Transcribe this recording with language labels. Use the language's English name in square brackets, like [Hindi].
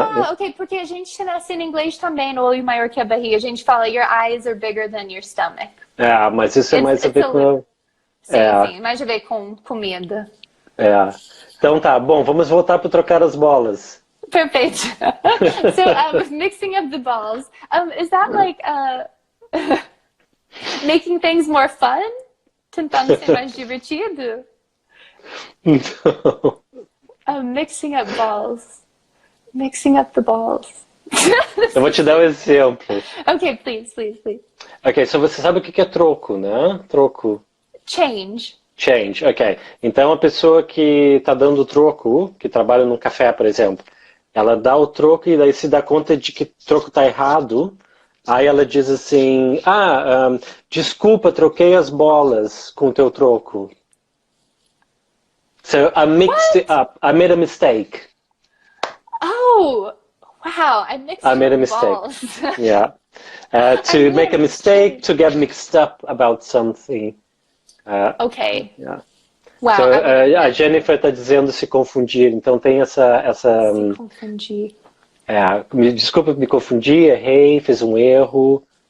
[Portuguese] Ok, porque a gente ensina em inglês também no olho maior que a barriga. A gente fala, [English] your eyes are bigger than your stomach. [Portuguese] Mas isso é mais a ver com... Sim, mais a ver com comida. Então tá, bom, vamos voltar para trocar as bolas. Perfeito. [English] So, mixing up the balls. Is that like making things more fun? [Portuguese] Tentando ser mais divertido? Não. [English] Mixing up balls. Mixing up the balls. [Portuguese] Eu vou te dar um exemplo. [English] Ok, please. [Portuguese] Ok, so você sabe o que é troco, né? Troco. [English] Change, ok. [Portuguese] Então a pessoa que está dando troco, que trabalha num café, por exemplo, ela dá o troco e daí se dá conta de que o troco está errado. Aí ela diz assim, desculpa, troquei as bolas com o teu troco. [English] So I mixed it up. I made a mistake. Oh, wow! I made a mistake. Balls. Yeah. To make a mistake, to get mixed up about something. Ok. Yeah. Wow. [Portuguese] So, a Jennifer está dizendo se confundir. Então tem essa. Se confundir. Desculpa, me confundi, errei, fiz um erro.